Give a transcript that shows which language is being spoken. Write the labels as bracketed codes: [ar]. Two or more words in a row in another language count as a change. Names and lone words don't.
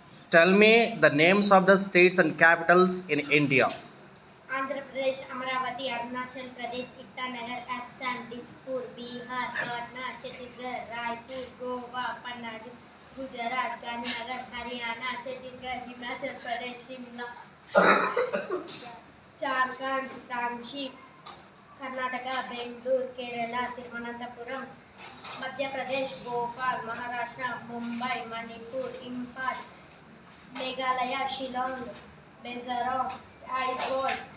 [en] Tell me the names of the states and capitals in India. Andhra Pradesh, Amaravati, Arunachal Pradesh, Itanagar, Assam, Dispur, Bihar, Patna, Chhattisgarh, Raipur, Goa, Panaji, Gujarat, Gandhinagar, Haryana, Chhattisgarh, Himachal Pradesh, Shimla, Jharkhand, Ranchi, Karnataka, Bangalore, Kerala, Thiruvananthapuram, Madhya Pradesh, Bhopal, Maharashtra, Mumbai, Manipur, Imphal, Meghalaya, Shillong, Mizoram, Aizawl,